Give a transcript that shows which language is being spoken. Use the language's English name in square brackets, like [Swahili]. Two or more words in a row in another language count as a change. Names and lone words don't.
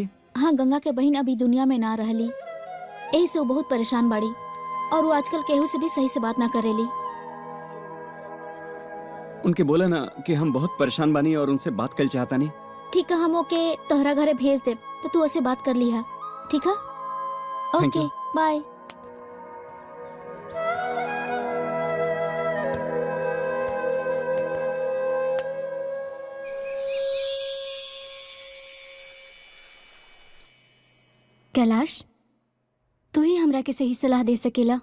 [Bhojpuri] हाँ, गंगा के बहन अभी दुनिया में ना रहली, यही से वो बहुत परेशान बाड़ी और वो आजकल केहू से भी सही से बात ना करेली। उनके बोला ना कि हम बहुत परेशान बानी और उनसे बात कर चाहता नहीं। ठीक है, हम ओके तोहरा घरे भेज दे तो तू उससे बात कर ली है, ठीक है? [English] Thank ओके you. बाय। [Bhojpuri] कैलाश, तू ही हमरा के सही सलाह दे सकेला।